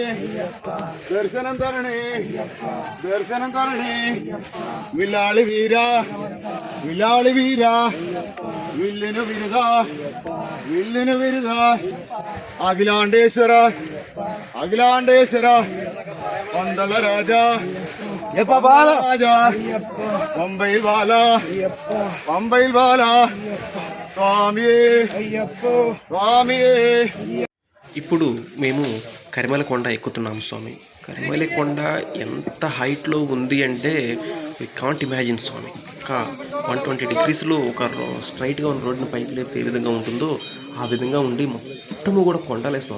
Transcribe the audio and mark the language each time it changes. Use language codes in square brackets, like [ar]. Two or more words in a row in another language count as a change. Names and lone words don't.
[ml] ദർശനം തരണേ ദർശനം തരണേ വില്ലാളി വീര വില്ലാളി വീര വില്ലിനു വിരുദ വില്ലിനു വിരുദ അഖിലാണ്ടേശ്വര അഖിലാണ്ടേശ്വര പന്തള രാജ രാജ പമ്പയിൽ ബാല പമ്പയിൽ ബാല സ്വാമിയേ സ്വാമിയേ [te] ఇప్పుడు మేము కరిమల కొండ ఎక్కుతున్నాము స్వామి. కరిమల కొండ ఎంత హైట్లో ఉంది అంటే [en] we can't imagine [te] స్వామి. ఒక 120 డిగ్రీస్లో ఒక స్ట్రైట్గా ఉన్న రోడ్డుని పైకి లేపితే ఏ విధంగా ఉంటుందో ఆ విధంగా ఉండి మొత్తము కూడా కొండలే స్వామి.